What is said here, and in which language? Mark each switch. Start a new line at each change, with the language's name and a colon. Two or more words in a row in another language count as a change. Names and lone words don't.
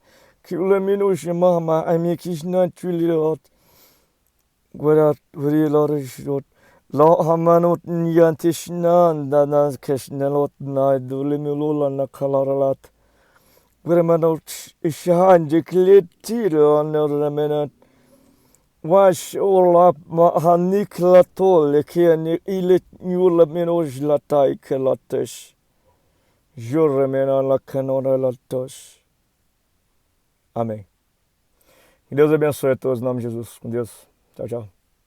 Portuguese: Kule minush mama amikish natulilot. Guerat vrilorish rot. La hamanot nyantish nan dana keshnelot naidulimilola nakalarat. Guremanot ishanjiklitir on remenat. Wash all up Haniklatol, Kian Ilit Nula Minos Latai Kelates, Juremena Lacanora Latos. Amém. Que Deus abençoe a todos, em nome de Jesus. Com Deus. Tchau, tchau.